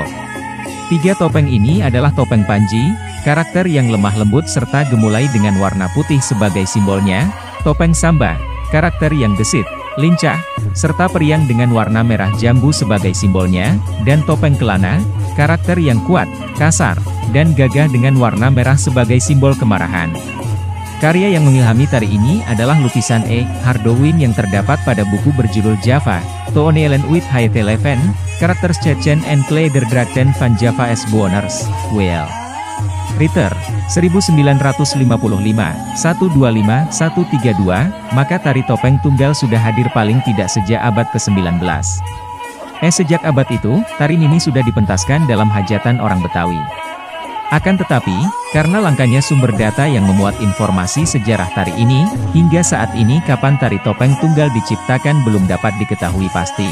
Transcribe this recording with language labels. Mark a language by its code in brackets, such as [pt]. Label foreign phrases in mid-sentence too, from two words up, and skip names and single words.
[id] 3 topeng ini adalah topeng panji, karakter yang lemah lembut serta gemulai dengan warna putih sebagai simbolnya, topeng samba, karakter yang gesit, lincah, serta periang dengan warna merah jambu sebagai simbolnya, dan topeng kelana, karakter yang kuat, kasar, dan gagah dengan warna merah sebagai simbol kemarahan. Karya yang mengilhami tari ini adalah lukisan E. Hardowin yang terdapat pada buku berjudul Java, Toonelen uit het leven, Karakters Chechen en Klederdrachten van Java S. Bewoners, W.L. Ritter, 1955, 125, 132, maka tari topeng tunggal sudah hadir paling tidak sejak abad ke-19. Sejak abad itu, tari ini sudah dipentaskan dalam hajatan orang Betawi. Akan tetapi, karena langkanya sumber data yang memuat informasi sejarah tari ini, hingga saat ini kapan tari topeng tunggal diciptakan belum dapat diketahui pasti.